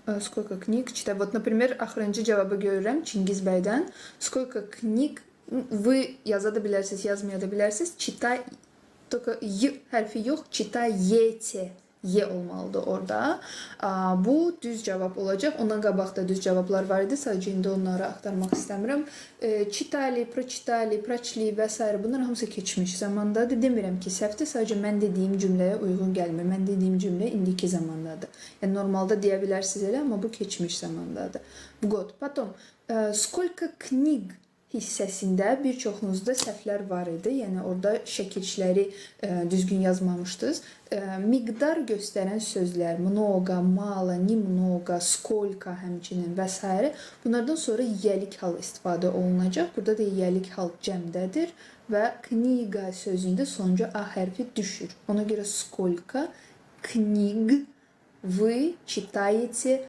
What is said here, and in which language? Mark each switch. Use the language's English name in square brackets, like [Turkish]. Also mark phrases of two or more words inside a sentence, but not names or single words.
[Russian] Сколько книг читаю? Вот, например, [Azerbaijani] axırıncı cevabı görürəm Çingiz bəydən. [Russian] Сколько книг вы [Azerbaijani] yazada bilərsiniz, yazmaya da bilərsiniz. [Russian] Читай, только [Azerbaijani] y hərfi yox, читаете. Y olmalıdır orada. Bu düz cevap olacaq. Ondan qabaqda düz cevaplar var idi. Sadəcə indi onları aktarmaq istəmirəm. [Russian] читали, прочитали, прочли [Azerbaijani] və s. Bunlar hamısı keçmiş zamandadır. Demirəm ki, səhvdir. Sadəcə mən dediyim cümləyə uyğun gəlmir. Mən dediyim cümlə indiki zamandadır. Yəni normalda deyə bilərsiniz elə, amma bu keçmiş zamandadır. [Russian] Gод. Потом, сколько книг [Azerbaijani] hissəsində bir çoxunuzda səhvlər var idi. Yəni orada şəkilçiləri düzgün yazmamışdınız. Miqdar göstərən sözlər, [Russian] много, мало, немного, сколько [Azerbaijani] həmçinin və s. Bunlardan sonra yiyəlik hal istifadə olunacaq. Burada da yiyəlik hal cəmdədir və kniga sözündə sonuncu a hərfi düşür. Ona görə [Russian] сколько книг вы читаете